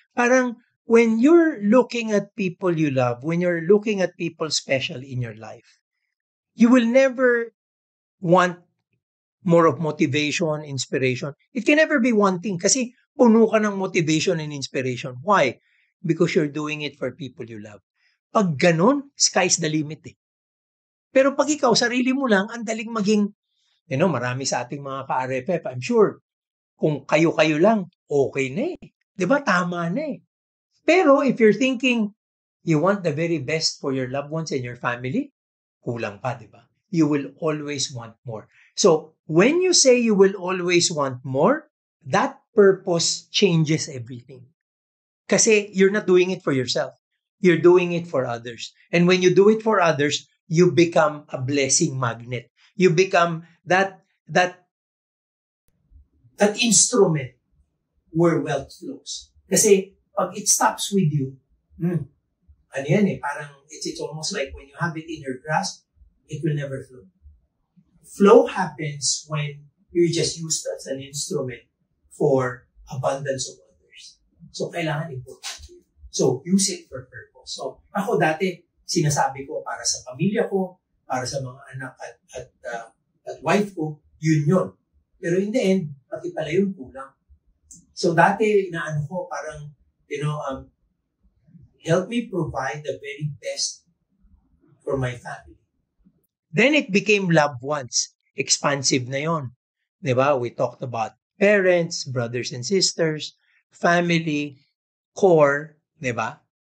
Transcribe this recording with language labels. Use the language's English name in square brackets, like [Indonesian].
[English] Parang when you're looking at people you love, when you're looking at people special in your life, you will never want more of motivation, inspiration. It can never be one thing [Filipino] kasi puno ka ng [English] motivation and inspiration. Why? Because you're doing it for people you love. [Filipino] Pag ganun, [English] sky's the limit [Filipino] eh. Pero pag ikaw, sarili mo lang, ang daling maging, marami sa ating mga ka-RFF, [English] I'm sure, [Filipino] kung kayo-kayo lang, okay na eh. Diba? Tama na eh. [English] Pero if you're thinking, you want the very best for your loved ones and your family, [Filipino] kulang pa, diba? [English] You will always want more. So, when you say you will always want more, that purpose changes everything. Kasi you're not doing it for yourself. You're doing it for others. And when you do it for others, you become a blessing magnet. You become that instrument where wealth flows. Kasi pag it stops with you, [Filipino] ano yan eh, [English] parang it's almost like when you have it in your grasp, it will never flow. Flow happens when you're just used as an instrument for abundance of others. So, kailangan important yun. So, use it for purpose. [Filipino] So, ako dati, sinasabi ko para sa pamilya ko, para sa mga anak at wife ko, yun. Pero in the end, pati pala yun kulang. [English] So, [Filipino] dati, inaano ko, parang, [English] help me provide the very best for my family. Then it became loved ones. Expansive na yon. Diba? We talked about parents, brothers and sisters, family, core, diba?